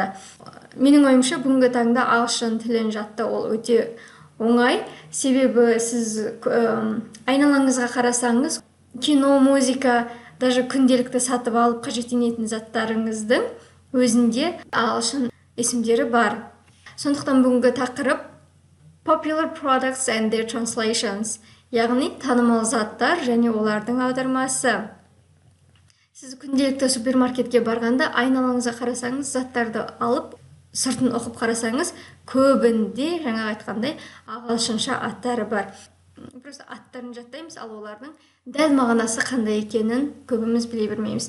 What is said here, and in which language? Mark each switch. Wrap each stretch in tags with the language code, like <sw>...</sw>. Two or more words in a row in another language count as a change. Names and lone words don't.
<kk>Менің ойымша бүгінгі таңда ағылшын тілін жаттау ол өте оңай, себебі сіз айналаңызға қарасаңыз, кино, музыка, даже күнделікті сатып алып қажеттенетін заттарыңыздың өзінде ағылшын есімдері бар. Сондықтан бүгінгі тақырып</kk> <en>Popular products and their translations,</en> <kk>яғни танымал заттар және олардың аудармасы. Сіз күнделікті супермаркетке барғанда айналаңызға қарасаңыз, заттарды алып, сыртын оқып қарасаңыз, көбінде, жаңа айтқандай, ағылшынша аттары бар. Просто аттарын жаттаймыз, ал олардың дәл мағынасы қандай екенін көбіміз біле бермейміз.</kk>